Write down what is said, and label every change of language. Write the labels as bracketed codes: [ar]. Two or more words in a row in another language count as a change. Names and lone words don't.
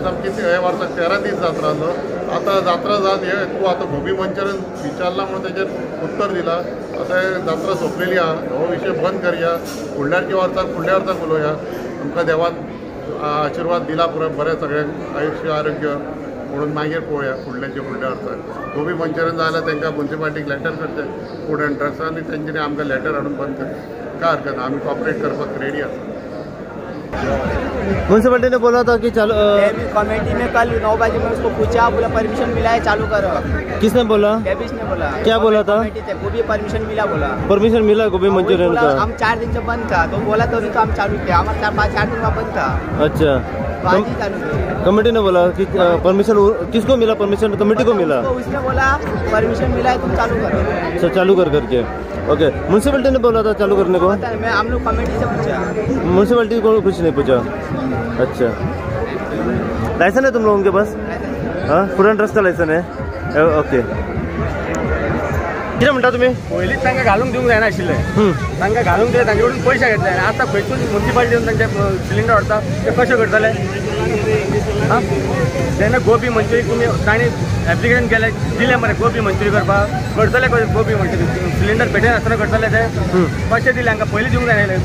[kok] आमची हे वर्साक 13 दीस जात्रा आसलो आतां जात्रा जात हे तूं आतां गोबी मंचुरियन विचारला म्हणून तेजेर उत्तर दिलां आतां जात्रा सोंपलेली आहा हो विशय बंद करया फुडल्या वर्साक उलोवया आमकां देवान आशिर्वाद दिला पुरो बरें सगळ्यांक आयुश्य आरोग्य म्हणून मागीर पळोवया फुडल्या वर्साक गोबी मंचुरियन जाल्यार तांकां म्युन्सिपालिटीक लेटर करचें [en] food and drugs [kok] आनी तेंच्यांनी आमकां लेटर हाडून बंद करचें काय हरकत ना आमी कॉपरेट करपाक रेडी आसा [hi] म्युन्सिपालिटी ने बोला था कि चालू कमेटी में कल 9 बजे में उसको पूछा बोला परमिशन मिला है चालू करो किसने बोला कैबिस ने बोला क्या बोला था गोभी परमिशन मिला बोला परमिशन मिला गोबी मंचुरियन का हम 4 दिन से बंद था तो बोला तो हम चालू किया हमारा 4 दिन का बंद था अच्छा कमेटी ने बोला कि परमिशन किसको मिला परमिशन कमेटी को मिला उसने बोला परमिशन मिला है तुम चालू करो अच्छा चालू कर करके ओके म्युन्सिपालिटी ने बोला था चालू करने को मैं हम लोग कमेटी से पूछा म्युन्सिपालिटी को कुछ नहीं पूछा अच्छा लाइसेंस है तुम लोगों के पास हाँ [en] food and drugs [hi] का लाइसेंस है ओके [kok] कितें म्हणटा तुमी पयलींच तांकां घालूंक दिवंक जायना आशिल्लें तांकां घालूंक दिलें तांचे कडेन पयशे घेतले आनी आतां खंयसून म्युन्सिपालिटीन तांचे सिलिंडर व्हरता ते कशें करतले हां तेन्ना गोबी मंचुरियन तुमी तांणी एप्लिकेशन केलें दिलें मरे गोबी मंचुरियन करपाक करतले कशें गोबी मंचुरियन सिलिंडर पेटय नासतना करतले ते कशें दिलें तांकां पयलीं दिवंक जाय